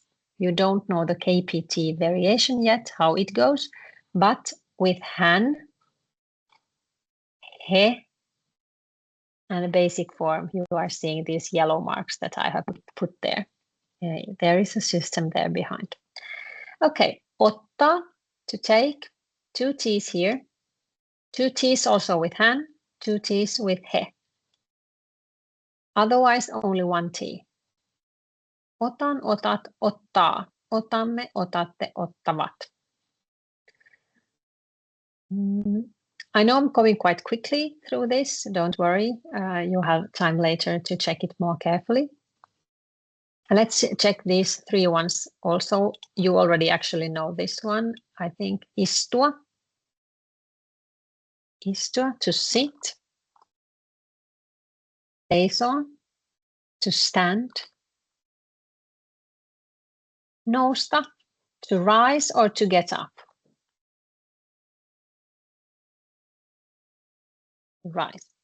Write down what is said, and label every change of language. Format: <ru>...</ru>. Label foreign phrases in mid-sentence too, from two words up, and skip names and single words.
<en>You don't know the KPT variation yet, how it goes, but with hän, he, and the basic form, you are seeing these yellow marks that I have put there. There is a system there behind. Okay, ottaa, to take, 2 T's here. 2 T's also with hän, 2 T's with he. Otherwise, only 1 T.</en> <fi>Otan, otat, ottaa. Otamme, otatte, ottavat.</fi> <en>I know I'm going quite quickly through this. Don't worry. You have time later to check it more carefully. Let's check these 3 ones also. You already actually know this one. I think istua. Istua, to sit. Seisoa, to stand. Nousta, to rise or to get up. Rise.</en>